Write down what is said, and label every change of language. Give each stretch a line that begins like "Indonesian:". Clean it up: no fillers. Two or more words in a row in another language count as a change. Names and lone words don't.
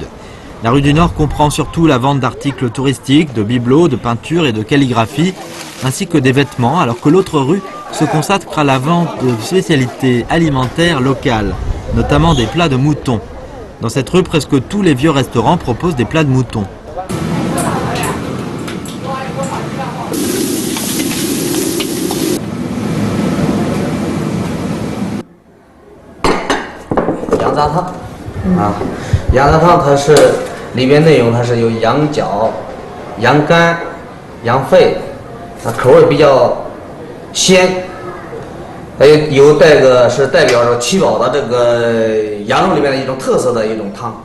French: La rue du Nord comprend surtout la vente d'articles touristiques, de bibelots, de peintures et de calligraphie, ainsi que des vêtements, alors que l'autre rue se consacre à la vente de spécialités alimentaires locales, notamment des plats de mouton. Dans cette rue, presque tous les vieux restaurants proposent des plats de mouton.
Chinese: Yang 羊杂汤它是里边内容它是有羊角、羊肝、羊肺，它口味比较鲜，还有带个是代表着七宝的这个羊肉里面的一种特色的一种汤。